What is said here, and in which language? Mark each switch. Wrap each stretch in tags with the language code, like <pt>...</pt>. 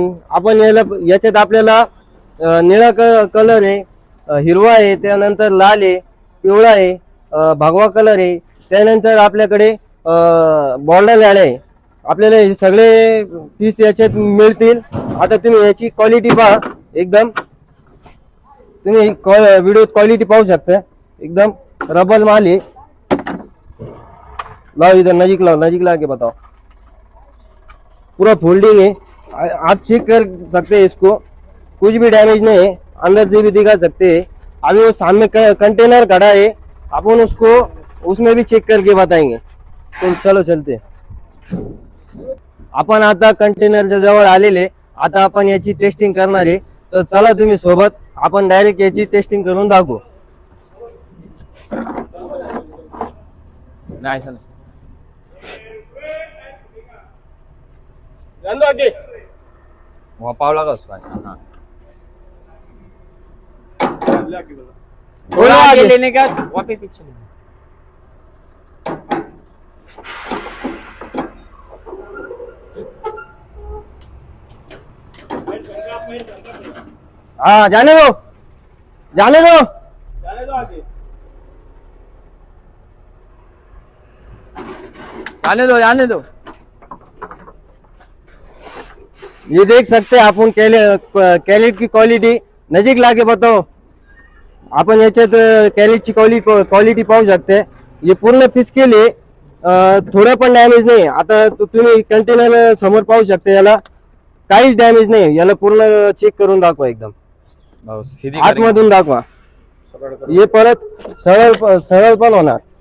<mr>आपण याच्यात आपल्याला निळा कलर आहे, हिरवा आहे, त्यानंतर लाल आहे, पिवळा आहे, भगवा कलर आहे, त्यानंतर आपल्याकडे बॉर्डर लाल आहे। आपल्याला हे सगळे पीस याच्यात मिळतील। आता तुम्ही याची क्वालिटी पहा, एकदम तुम्ही व्हिडिओत क्वालिटी पाहू शकता।</mr> <hi>एकदम रबर माल है। लाओ इधर नजीक लाओ, नजीक ला के बताओ। पूरा फोल्डिंग है, आप चेक कर सकते हैं इसको, कुछ भी डैमेज नहीं है, अंदर से भी दिखा सकते हैं। अभी वो सामने कंटेनर खड़ा है, अपन उसको उसमें भी चेक करके बताएंगे। तो चलो चलते।</hi> <mr>आपण आता कंटेनरच्या जवळ आलेले, आता आपण याची टेस्टिंग करणार आहे। तर चला तुम्ही सोबत, आपण डायरेक्ट याची टेस्टिंग करून दाखवू। नाही सर,</mr> <hi>आगे वहाँ पावला का उसका। हाँ, थोड़ा आगे लेने का, वहाँ पे पीछे लेने। हाँ, जाने दो, जाने दो, जाने दो आगे। जाने दो, जाने दो। ये देख सकते हैं आपण कैलेट की क्वालिटी, नजीक लाके बताओ।</hi> <mr>आपण याच्यात कैलेटची क्वालिटी पाहू शकते। ये पूर्ण पीस केले, थोड़ा पण डॅमेज नाही। आता तुम्ही कंटेनर समोर पाहू शकते, याला काहीच डॅमेज नाही। याला पूर्ण चेक करून दाखवा, एकदम</mr> <hi>सीधी</hi> <mr>आतमधून दाखवा। ये परत सरळ पण होणार।</mr>